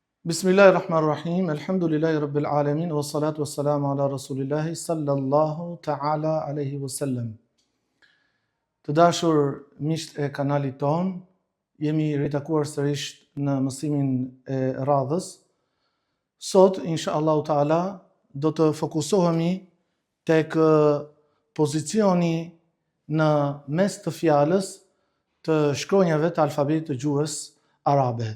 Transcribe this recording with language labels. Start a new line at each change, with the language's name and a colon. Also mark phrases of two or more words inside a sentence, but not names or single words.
Arabic: بسم الله الرحمن الرحيم، الحمد لله رب العالمين، والصلاة والسلام على رسول الله صلى الله تعالى عليه وسلم.
Albanian: Të dashur miqt e kanalit ton, jemi ritakuar sërish në mësimin e radhës. Sot,
Arabic: إن شاء الله تعالى,
Albanian: do të fokusohemi tek pozicioni në mes të fjalës të shkronjave të alfabetit të gjuhës arabe.